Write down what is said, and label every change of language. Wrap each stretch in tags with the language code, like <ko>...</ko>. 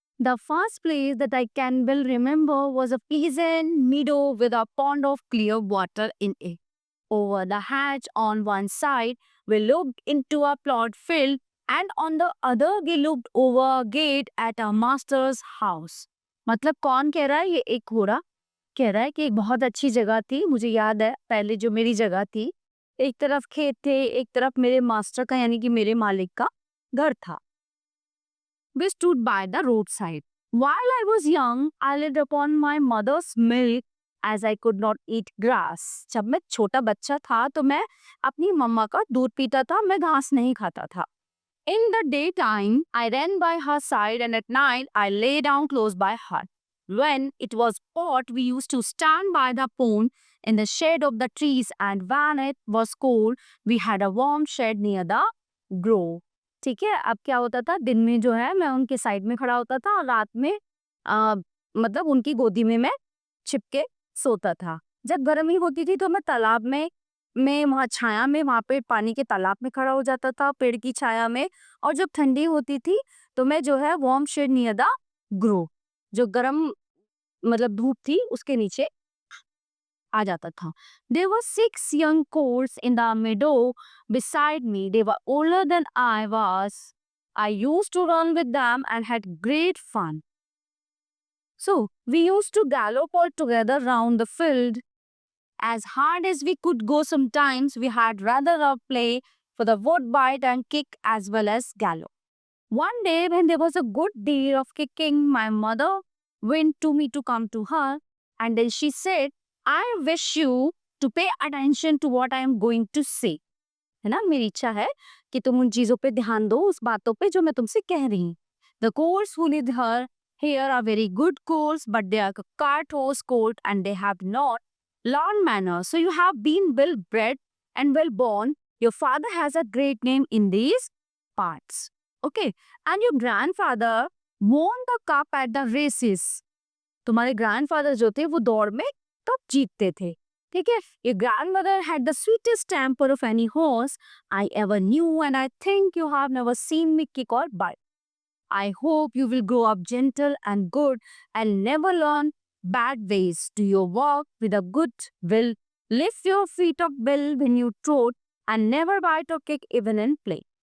<en>The first place that I can well remember was a pleasant meadow with a pond of clear water in it. Over the hatch on one side, we looked into a plot field, and on the other, we looked over a gate at our master's house.</en> <hi>मतलब कौन कह रहा है? ये एक घोड़ा कह रहा है कि एक बहुत अच्छी जगह थी। मुझे याद है पहले जो मेरी जगह थी, एक तरफ खेत थे, एक तरफ मेरे मास्टर का यानी कि मेरे मालिक का घर था।</hi> <en>We stood by the roadside. While I was young, I lived upon my mother's milk as I could not eat grass.</en> <hi>जब मैं छोटा बच्चा था तो मैं अपनी मम्मा का दूध पीता था, मैं घास नहीं खाता था।</hi> <en>In the daytime, I ran by her side, and at night, I lay down close by her. When it was hot, we used to stand by the pond in the shade of the trees, and when it was cold, we had a warm shed near the grove.</en> <hi>ठीक है, अब क्या होता था, दिन में जो है मैं उनके साइड में खड़ा होता था और रात में मतलब उनकी गोदी में मैं छिपके सोता था। जब गर्मी होती थी तो मैं तालाब में वहाँ छाया में वहाँ पे पानी के तालाब में खड़ा हो जाता था पेड़ की छाया में। और जब ठंडी होती थी तो मैं जो है</hi> <en>warm shade near the grow,</en> <hi>जो गर्म मतलब धूप थी उसके नीचे आ जाता था।</hi> <en>There were 6 young colts in the meadow beside me. They were older than I was. I used to run with them and had great fun. So we used to gallop all together round the field as hard as we could go. Sometimes we had rather a play for the wood bite and kick as well as gallop. One day when there was a good deal of kicking, my mother went to me to come to her, and then she said, I wish you to pay attention to what I am going to say.</en> <hi>है ना, मेरी इच्छा है कि तुम उन चीजों पे ध्यान दो, उस बातों पे जो मैं तुमसे कह रही हूँ.</hi> <en>The colts who lived here are very good colts, but they are cart horse colt and they have not learned manners. So you have been well bred and well born. Your father has a great name in these parts. Okay, and your grandfather won the cup at the races.</en> <hi>तुम्हारे grandfather जो थे वो दौड़ में cup जीतते थे. ठीक है,</hi> <en>your grandmother had the sweetest temper of any horse I ever knew, and I think you have never seen me kick or bite. I hope you will grow up gentle and good and never learn bad ways. Do your work with a good will. Lift your feet up well when you trot and never bite or kick even in play.</en>